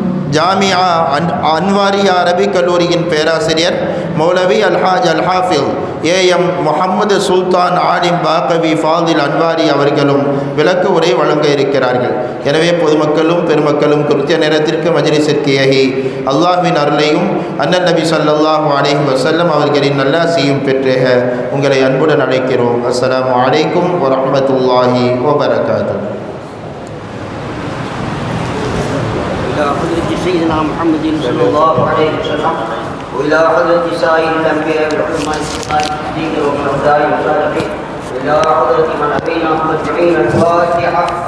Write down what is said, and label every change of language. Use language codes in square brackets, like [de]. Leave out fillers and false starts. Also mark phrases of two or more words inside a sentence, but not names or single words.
[ta] ஜாமியா அன்வாரியா அரபிக் கல்லூரியின் பேராசிரியர் மௌலவி அல்ஹாஜ் அல் ஹாஃபில் AM முஹம்மது சுல்தான் ஆலிம் பாக்கவி ஃபாதில் அன்வாரி அவர்களும் விளக்க உரை வழங்க இருக்கிறார்கள். எனவே பொதுமக்களும் பெருமக்களும் குறித்த நேரத்திற்கு மஜ்லிஸிற்கு ஏகி அல்லாஹ்வின் அருளையும் அண்ணன் நபி [ar] صلى الله عليه وسلم [ta] அவர்களின் நல்லாசியும் பெற்றேக உங்களை அன்புடன் அழைக்கிறோம். [ar] السلام عليكم ورحمة الله وبركاته. حضرة سيدنا محمد صلى الله عليه وسلم وإلى حضرة سائر الأنبياء والعلماء الصالحين والشهداء والصالحين وإلى حضرة من أبيناهم أجمعين. الفاتحة.